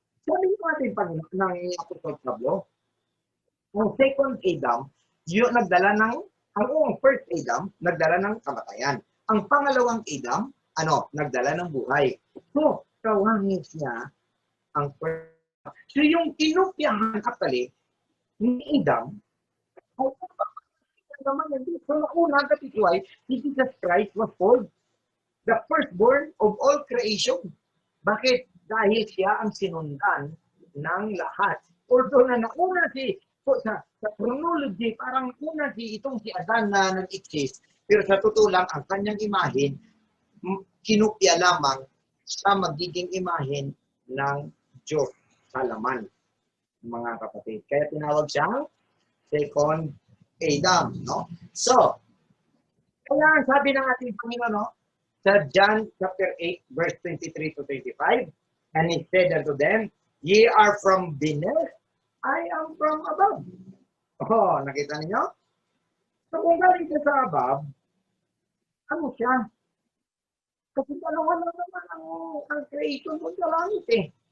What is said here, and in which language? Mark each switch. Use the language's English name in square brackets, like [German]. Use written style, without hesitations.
[Filipino] Sabi natin ng Apostol Pablo, ang second Adam, yung nagdala ng, ang first Adam, nagdala ng kamatayan. Ang pangalawang Adam, nagdala ng buhay. So, kawangis niya ang first. So, yung kinupyahan actually ni Adam, ay naman, so, una, [English] that is why Jesus Christ was called The firstborn of all creation. [Filipino] Bakit? Dahil siya ang sinundan ng lahat. Although na nauna sa chronology, parang una itong si Adan na nag-exist. Pero sa totoo lang, ang kanyang imahen, kinupya lamang sa magiging imahen ng Diyos sa laman, mga kapatid. Kaya tinawag siyang second Adam, no? So, kaya sabi ng ating Panginoon, no? [English] Sa John chapter 8, verse 23 to 25, and he said unto them, ye are from beneath, I am from above. [Filipino] Oh, nakita niyo? So kung galing ka sa above, ano siya? Kasi dalawa lang naman ang creation doon sa langit eh.